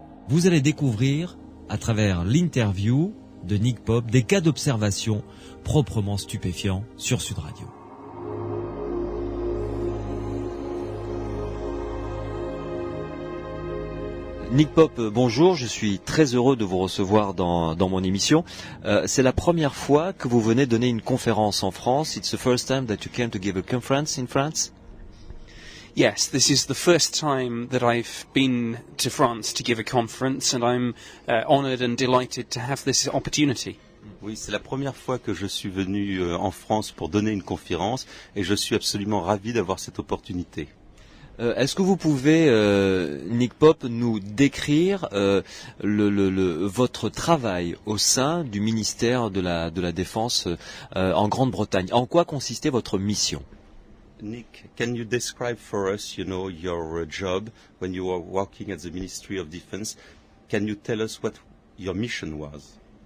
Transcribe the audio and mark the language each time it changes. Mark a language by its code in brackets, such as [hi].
[fr] Vous allez découvrir, à travers l'interview de Nick Pope, des cas d'observation proprement stupéfiants sur Sud Radio. Nick Pope, bonjour, je suis très heureux de vous recevoir dans mon émission. C'est la première fois que vous venez donner une conférence en France. [en] It's the first time that you came to give a conference in France? Yes, this is the first time that I've been to France to give a conference, and I'm honoured and delighted to have this opportunity. [fr] Oui, c'est la première fois que je suis venu en France pour donner une conférence et je suis absolument ravi d'avoir cette opportunité. Est-ce que vous pouvez, Nick Pope, nous décrire votre travail au sein du ministère de la Défense en Grande-Bretagne? En quoi consistait votre mission? [en] Nick, can you describe for us, your job when you were working at the Ministry of Defense? Can you tell us what your mission was?